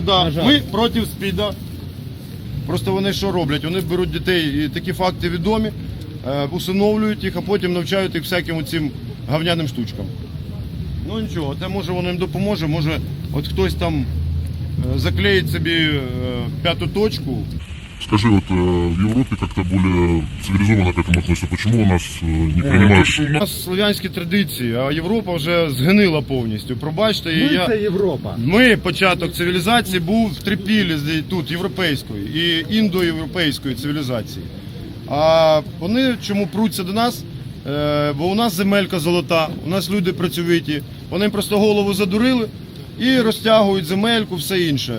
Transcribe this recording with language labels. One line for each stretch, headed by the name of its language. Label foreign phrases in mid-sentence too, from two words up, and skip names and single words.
Ukrainian: да, ми проти СПІДа. Просто вони що роблять? Вони беруть дітей, і такі факти відомі, усиновлюють їх, а потім навчають їх всяким цим говняним штучкам. Ну нічого, те може воно їм допоможе, може от хтось там заклеїть собі п'яту точку.
Russian: Скажи, вот в Европе как-то более цивилизованно к этому относятся. Почему у нас не принимаешь?
Ukrainian: У нас славянські традиції, а Європа вже згнила повністю. Пробачте, Це Європа. Ми, початок цивілізації був в трипілі тут, європейської і індоєвропейської цивілізації. А вони чому пруться до нас? бо у нас земелька золота, у нас люди працьовиті, вони просто голову задурили і розтягують земельку, все інше.